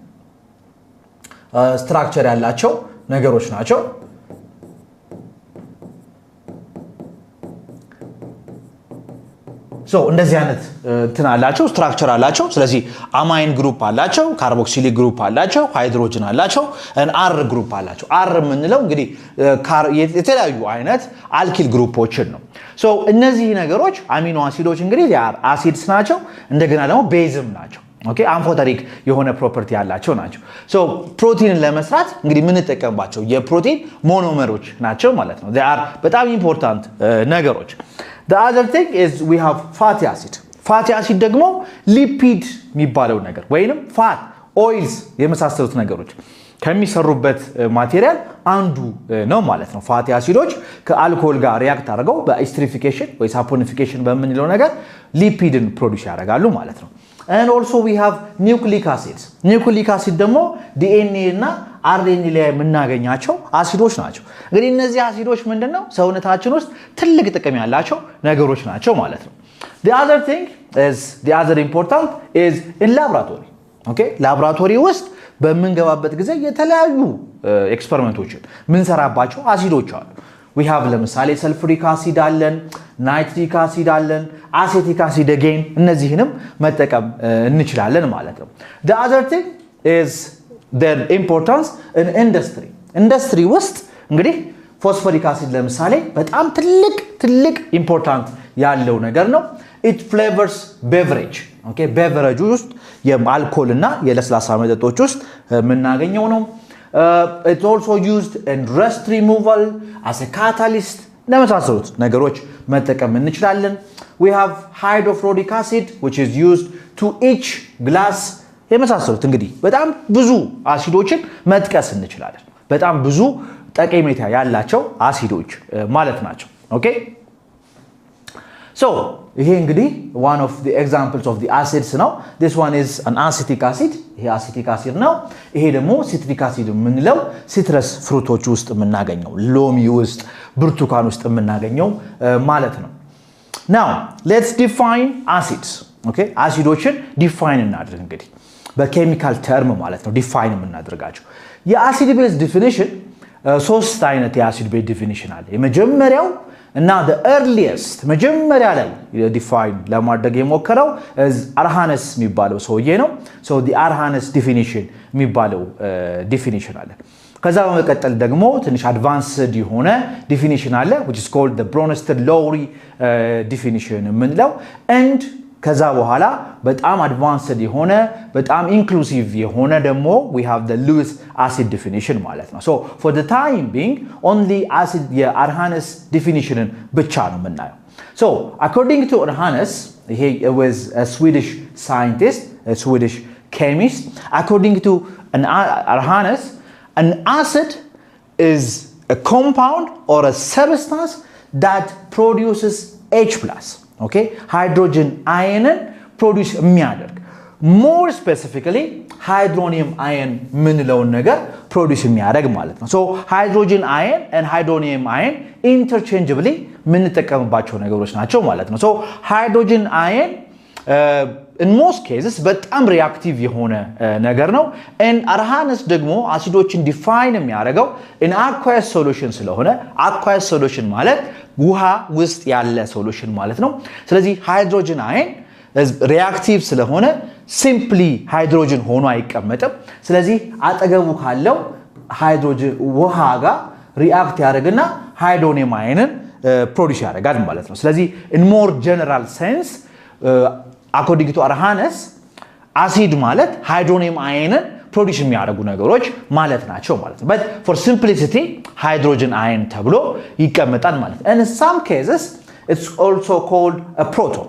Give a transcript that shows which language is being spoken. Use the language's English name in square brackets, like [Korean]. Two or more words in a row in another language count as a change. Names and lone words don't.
[Amharic] ስትራክቸር ያላቸው ነገሮች ናቸው so እንደዚህ አይነት እንትን አላቸው ስትራክቸር አላቸው ስለዚህ [English] amine group [Amharic] አላቸው [English] carboxylic group [Amharic] አላቸው ሃይድሮጅን አላቸው [English] R group [Amharic] አላቸው አር የምንለው እንግዲህ የተለያዩ አይነት አልኪል ግሩፖችን ነው so እነዚህ ነገሮች አሚኖ አሲዶች እንግዲህ አሲድስ ናቸው እንደገና ደግሞ ቤዝም ናቸው ኦኬ አምፎተሪክ የሆነ ፕሮፐርቲ ያላቸው ናቸው so ፕሮቲንን ለመስራት እንግዲህ ምን ተጠቀምባቸው የፕሮቲን ሞኖመሮች ናቸው ማለት ነው [English] they are [Amharic] በጣም ኢምፖርታንት ነገሮች [English] the other thing is we have fatty acid [Amharic] ደግሞ ሊፒድ የሚባለው ነገር ወይንም [English] fat oils [Amharic] የመሳሰሉት ነገሮች ከሚሰሩበት ማቴሪያል አንዱ ነው ማለት ነው ፋቲ አሲዶች ከአልኮል ጋር ሪአክት አድርገው በኤስትሪፊኬሽን ወይ ሳፖኒፊኬሽን በመንለው ነገር ሊፒድን ፕሮዲዩስ ያደርጋሉ ማለት ነው [English] and also we have nucleic acid [Amharic] ደግሞ DNA እና RNA ላይ የምናገኛቸው አሲዶች ናቸው እንግዲህ እነዚህ አሲዶች ምንድነው ሰውነታችን ውስጥ ትልቅ ጥቅም ያላቸው ነገሮች ናቸው ማለት ነው [English] the other important is in laboratory okay laboratory [Amharic] ውስጥ በመንገባበት ጊዜ የተለያዩ ኤክስፐሪመንቶችን ምን ሰራባቸው አሲዶች አሉ [English] we have ለምሳሌ sulfuric acid አለን nitric acid አለን acetic acid again [Amharic] እነዚህንም መጠቀም እንችላለን ማለት ነው [English] the other thing is their importance in industry [Amharic] ውስጥ እንግዲህ [English] phosphoric [Amharic] acid ለምሳሌ በጣም ትልቅ ኢምፖርታንት ያለው ነገር ነው [English] it flavors beverage okay beverage [Amharic] ውስጥ የአልኮል እና የለስላሳ መጠጦች ውስጥ የምናገኘው ነው [English] it's also used in rust removal as a catalyst [Amharic] ለመሳሰሉት ነገሮች መጠቀም እንችላለን [English] we have hydrofluoric acid which is used to etch glass [Amharic] የመሳሰሉት እንግዲህ በጣም ብዙ አሲዶችን መጥቀስ እንችላለን በጣም ብዙ ጠቀሜታ ያላቸው አሲዶች ማለት ናቸው ኦኬ so ይሄ እንግዲህ [English] one of the examples of the acids [Amharic] ነው [English] this one is an acetic acid [Amharic] ይሄ [English] acetic acid [Amharic] ነው ይሄ ደግሞ [English] citric acid [Amharic] የምንለው ሲትረስ ፍሩቶች ውስጥ የምናገኘው ሎሚ ውስጥ ብርቱካን ውስጥ የምናገኘው ማለት ነው [English] now let's define acids okay [Amharic] አሲዶችን ዲፋይን እናድርግ እንግዲህ በኬሚካል ተርም ማለት ነው ዲፋይን የምናደርጋቸው የአሲድ ቤዝ ዲፊኒሽን ሶስት አይነት የአሲድ ቤዝ ዲፊኒሽን አለ የመጀመሪያው እና [English] the earliest [Amharic] መጀመሪያ ላይ ዲፋይን ለማድረግ የሞከረው አርሃነስ የሚባለው ሰውዬ ነው [English] so the arrhenius definition [Amharic] የሚባለው ዲፊኒሽን አለ ከዛ በመቀጠል ደግሞ ትንሽ አድቫንስድ የሆነ ዲፊኒሽን አለ [English] which is called the Bronsted-Lowry definition [Amharic] የምንለው [English] and [Amharic] ከዛ በኋላ በጣም አድቫንስድ የሆነ በጣም ኢንክሉሲቭ የሆነ ደግሞ [English] we have the Lewis acid definition [Amharic] ማለት ነው [English] so for the time being only acid የአርሃነስ definition [Amharic] ብቻ ነው የምናየው [English] so according to Arrhenius he was a Swedish scientist a Swedish chemist according to Arrhenius an acid is a compound or a substance that produces H+ okay hydrogen ion [Amharic] ፕሮዲዩስ የሚያደርግ [English] more specifically hydronium ion [Amharic] ምንለውን ነገር ፕሮዲዩስ የሚያደርግ ማለት ነው። [English] so hydrogen ion and hydronium ion interchangeably [Amharic] ምንጠቀምባቸው ነገሮች ናቸው ማለት ነው። [English] so hydrogen ion in most cases [Amharic] በጣም ሪአክቲቭ የሆነ ነገር ነው and arhanes ደግሞ አሲዶችን ዲፋይን የሚያደርገው [English] in aqueous solution [Amharic] ስለሆነ [English] aqueous solution [Amharic] ማለት ውሃ ውስጥ ያለ ሶሉሽን ማለት ነው። ስለዚህ ሃይድሮጅን አየን ሪአክቲቭ ስለሆነ ሲምፕሊ ሃይድሮጅን ሆኖ አይቀመጥም። ስለዚህ አጠገቡ ካለው ሃይድሮጅን ውሃ ጋር ሪአክት ያደርግና ሃይድሮኒየም አየንን ፕሮዲዩስ ያደርጋል ማለት ነው። ስለዚህ [English] in more general sense according to Arrhanes [Amharic] አሲድ ማለት ሃይድሮኒየም አየንን ፕሮዲዩስ የሚያደርጉ ነገሮች ማለት ናቸው ማለት ነው። [English] but for simplicity hydrogen ion [Amharic] ተብሎ ይቀመጣል ማለት ነው። [English] and in some cases it's also called a proton.